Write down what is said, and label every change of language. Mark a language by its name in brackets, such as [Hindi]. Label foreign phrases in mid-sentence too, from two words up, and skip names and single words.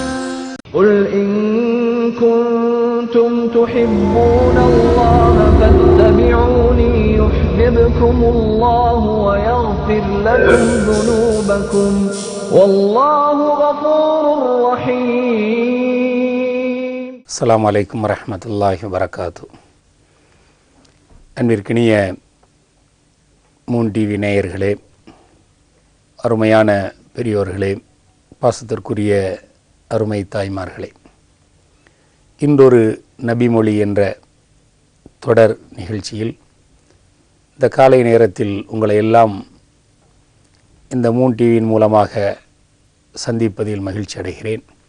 [Arabic] قل إن كنتم تحبون الله فاتبعوني يحببكم الله ويغفر لكم ذنوبكم والله غفور رحيم. السلام عليكم ورحمة الله وبركاته. [Tamil] அன்பிற்கினிய மூன் டிவி நேயர்களே, அருமையான பெரியோர்களே, பாசத்திற்குரிய அருமை தாய்மார்களே, இன்றொரு நபிமொழி என்ற தொடர் நிகழ்ச்சியில் இந்த காலை நேரத்தில் உங்களை எல்லாம் இந்த மூன் டிவியின் மூலமாக சந்திப்பதில் மகிழ்ச்சி அடைகிறேன்.